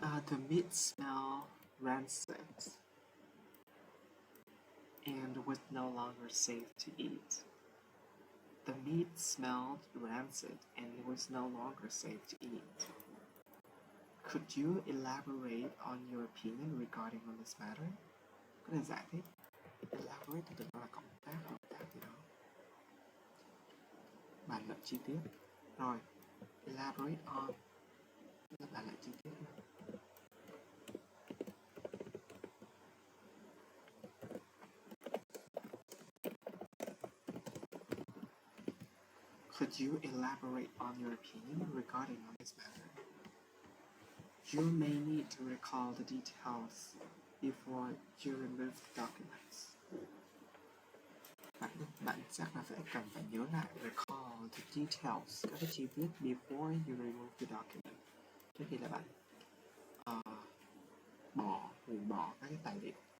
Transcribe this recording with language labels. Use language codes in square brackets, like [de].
[en] The meat smelled rancid and was no longer safe to eat. The meat smelled rancid and was no longer safe to eat. Could you elaborate on your opinion regarding on this matter? [vi] Có thể giải thích. Elaborate từ đó là cộng tác, hợp tác gì đó. Bàn luận chi tiết. Rồi, elaborate on là bàn luận chi tiết. [en] Could you elaborate on your opinion regarding on this matter? You may need to recall the details before you remove the documents. [vi] Bạn chắc là cần phải nhớ lại [en] recall the details, [vi] các cái chi tiết [en] before you remove the document. [vi] Trước khi là bạn hủy bỏ các cái tài liệu.